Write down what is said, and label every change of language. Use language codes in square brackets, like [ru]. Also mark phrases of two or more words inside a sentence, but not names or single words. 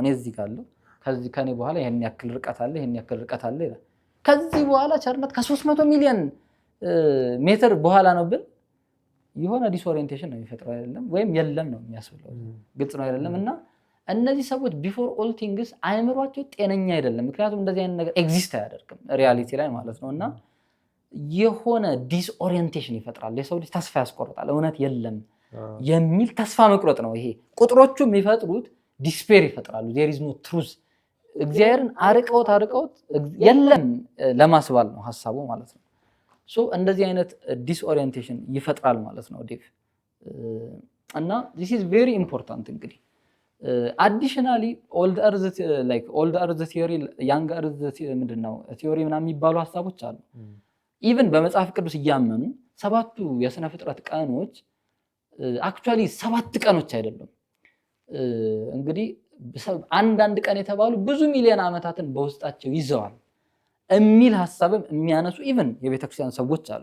[am] እኔ እዚህ ጋር ከዚህ ከኔ በኋላ ይሄን ያክል ርቀት አለ፣ ይሄን ያክል ርቀት አለ ይላል። ከዚህ በኋላ ቸርነት ከ300 ሚሊዮን ሜትር በኋላ ነው ብል የሆነ ዲስኦሪየንቴሽን ነው የሚፈጥረው አይደለም ወይም የለም ነው የሚያስብለው ግልጽ ነው አይደለም እና እነዚህ ሰዎች [en] before all things [am] አይምሯቸው ጤነኛ አይደለም ምክንያቱም እንደዚህ አይነት ነገር ኤግዚስት አያደርግም ሪያሊቲ ላይ ማለት ነው እና የሆነ ዲስኦሪየንቴሽን ይፈጥራል የሰው ልጅ ተስፋ ያስቆርጣል እውነት የለም የሚል ተስፋ መቁረጥ ነው ይሄ ቁጥሮቹ የሚፈጥሩት ዲስፔር ይፈጥራሉ [en] there is no truth [am] እግዚአብሔርን አርቀውት የለም ለማስባል ነው ሐሳቡ ማለት ነው ሶ እንደዚህ አይነት ዲስኦሪየንቴሽን ይፈጥራል ማለት ነው ዴቭ እና [en] this is very important [am] እንግዲህ [en] additionally old earth theory young earth [am] ምንድነው theory ምናምን የሚባሉ ሐሳቦች አሉ ኢቭን በመጽሐፍ ቅዱስ እያመኑ ሰባቱ የሥነ ፍጥረት ቀኖች አክቹአሊ 7 ቀኖች አይደሉም እንግዲህ አንድ ቀን የተባሉ ብዙ ሚሊዮን ዓመታትን በውስጣቸው ይዘዋል የሚል ሐሳብም የሚያነሱ ኢቭን የቤተክርስቲያን ሰዎች አሉ